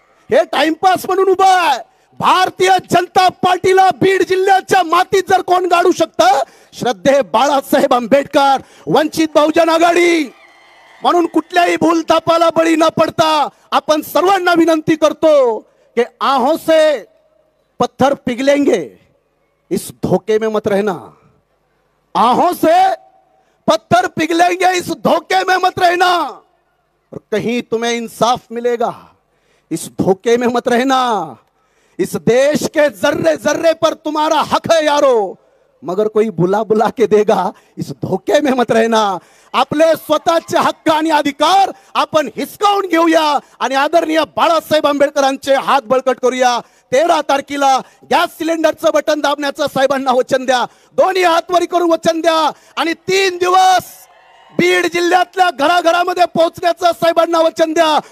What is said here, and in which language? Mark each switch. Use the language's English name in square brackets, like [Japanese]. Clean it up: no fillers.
[Marathi] हे टाइमपास म्हणून उभं आहे. भारतीय जनता पार्टीला बीड जिल्ह्याच्या मातीत जर कोण गाडू शकतं, श्रद्धेय बाळासाहेब आंबेडकर, वंचित बहुजन आघाडी. म्हणून कुठल्याही भूलथापाला बळी न पडता आपण सर्वांना विनंती करतो कि [Hindi] आहों से पत्थर पिघलेंगे, इस धोखे में मत रहना. आहों से पत्थर पिघलेंगे, इस धोखे में मत रहना. और कहीं तुम्हें इंसाफ मिलेगा, इस धोखे में मत रहना. इस देश के जर्रे जर्रे पर तुम्हारा हक है यारो, मगर कोई बुला बुला के देगा, इस धोखे में मत रहना. [Marathi] आपले स्वतःचे हक्क आणि अधिकार आपण हिसकावून घेऊया आणि आदरणीय बाळासाहेब आंबेडकरांचे हात बळकट करूया. 13 तारखेला गॅस सिलेंडरचं बटन दाबण्याचं साहेबांना वचन द्या, दोन्ही हात वरी करून वचन द्या. आणि 3 दिवस बीड जिल्ह्यातल्या घराघरामध्ये पोहोचण्याचं साहेबांना वचन द्या.